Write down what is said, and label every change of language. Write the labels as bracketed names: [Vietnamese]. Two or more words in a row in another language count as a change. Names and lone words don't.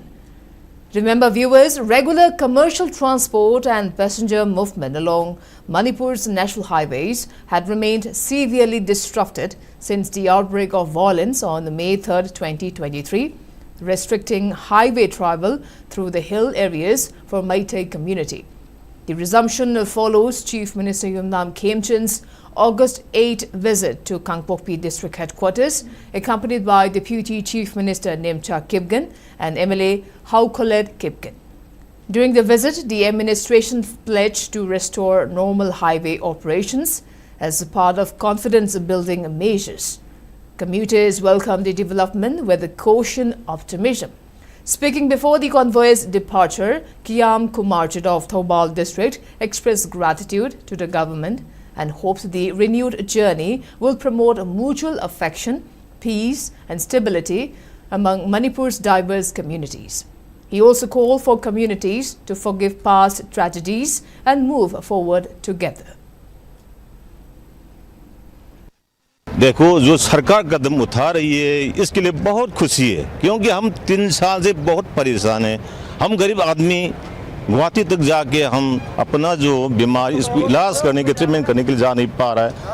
[English] Remember viewers, regular commercial transport and passenger movement along Manipur's national highways had remained severely disrupted since the outbreak of violence on May 3, 2023, restricting highway travel through the hill areas for Meitei community. The resumption follows Chief Minister Yumnam Khemchand's August 8 visit to Kangpokpi district headquarters, accompanied by Deputy Chief Minister Nemcha Kipgen and MLA Haukolet Kipgen. During the visit, the administration pledged to restore normal highway operations as a part of confidence-building measures. Commuters welcomed the development with cautious optimism. Speaking before the convoy's departure, Kiam Kumarchid of Thobal district expressed gratitude to the government and hopes the renewed journey will promote mutual affection, peace and stability among Manipur's diverse communities. He also called for communities to forgive past tragedies and move forward together. [Hindi] देखो जो सरकार कदम उठा रही है इसके लिए बहुत खुशी है क्योंकि हम 3 साल से बहुत परेशान हैं। हम गरीब आदमी गुवाहाटी तक जाके हम अपना जो बीमारी इसको इलाज करने के ट्रीटमेंट करने के लिए जा नहीं पा रहा है।